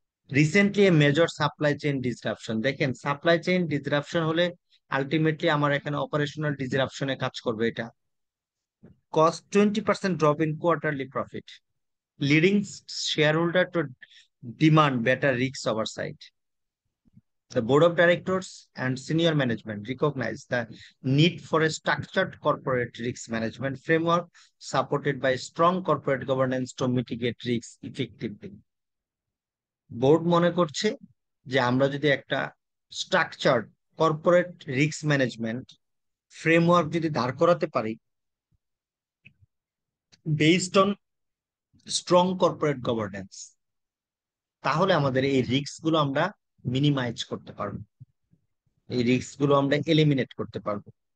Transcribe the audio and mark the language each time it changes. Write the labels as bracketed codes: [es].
[en] Recently a major supply chain disruption. [bn] দেখেন supply chain disruption হলে ultimately আমার এখানে অপারেশনাল ডিসরাপশনে কাজ করবে এটা। [en] Cost 20% drop in quarterly profit, leading share holder to demand better risk oversight. The board of directors and senior management recognize the need for a structured corporate risk management framework supported by strong corporate governance to mitigate risks effectively. [bn] Board মনে করছে যে আমরা যদি একটা structured corporate risk management framework যদি দাঁড় করাতে পারি [en] based on strong corporate governance, [bn] তাহলে আমাদের এই রিস্ক গুলো আমরা মিনিমাইজ করতে পারবো, এই রিস্ক গুলো আমরা এলিমিনেট করতে পারবো।